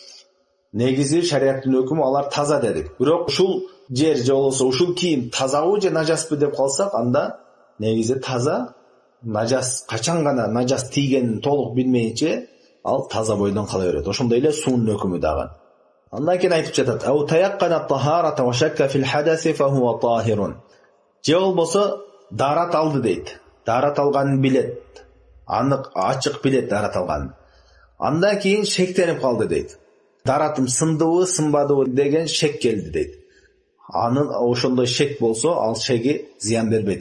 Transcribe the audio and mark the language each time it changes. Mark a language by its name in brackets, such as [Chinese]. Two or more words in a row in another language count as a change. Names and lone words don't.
[Kyrgyz] Негизи шариаттын өкүмү алар таза дедик. Бирок ушул жер же болбосо ушул кийим тазабы же нажаспы деп калсак, анда негизи таза. Нажас качан гана нажас тийгенин толук билмейинче ал таза бойдон кала берет. Ошондой эле суунун өкүмү дагы. Андан кийин айтып жатат: [Arabic] "أو تيقن الطهارة وشك في الحدث فهو طاهر." [Kyrgyz] Же болбосо дарат алды дейт. Дарат алганын билет. Анык, ачык билет дарат алганын. Андан кийин шектенип калды дейт. Даратым сындыбы, сынбадыбы деген шек келди дейт. Анын ошондой шек болсо, ал шеги зыян бербейт.